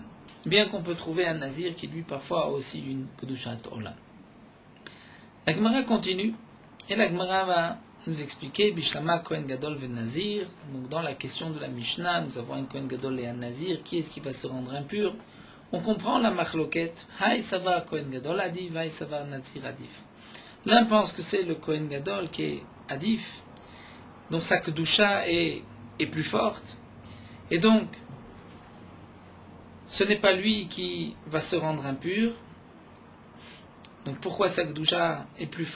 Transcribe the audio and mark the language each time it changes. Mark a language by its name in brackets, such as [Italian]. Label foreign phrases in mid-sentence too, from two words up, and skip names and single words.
[French] Bien qu'on peut trouver un Nazir qui lui parfois a aussi une [Hebrew] קדושת עולם. [French] La Gemara continue, et la Gemara va nous expliquer [Hebrew] בשלמא כהן גדול ונזיר. [French] Donc dans la question de la Mishnah, nous avons un [Hebrew] כהן גדול [French] et un Nazir, qui est-ce qui va se rendre impur? On comprend la machloket. [Hebrew] הא סבר כהן גדול עדיף, הא סבר נזיר עדיף. [French] L'un pense que c'est le [Hebrew] כהן גדול [French] qui est adif, dont sa kedusha est plus forte, et donc ce n'est pas lui qui va se rendre impur. Donc pourquoi sa kedusha est plus forte?